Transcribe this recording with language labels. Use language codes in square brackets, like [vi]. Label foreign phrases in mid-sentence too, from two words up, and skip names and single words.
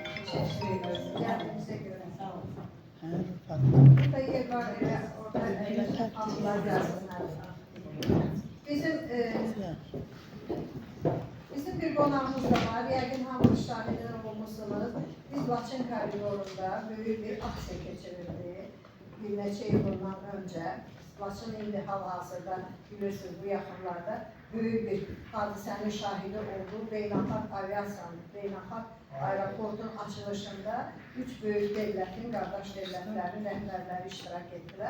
[tr] Teşekkür ederiz. Geldiğinize göre sağ olun. Burada yer var, orada altılar gelsinler. [az] Bizim bir qonağımız da var. Yəqin hamınız şahidlər olmuşsunuz. Biz Laçın koridorunda böyük bir aksiya keçirirdik. Bir neçə il bundan öncə. Laçın indi hal-hazırda bilirsiniz bu yaxınlarda böyük bir hadisənin şahidi oldu. Beynəlxalq aviasiyanın, beynəlxalq aeroportun açılışında 3 böyük devlətin, qardaş devlətlərin rəhbərləri iştirak etdilər.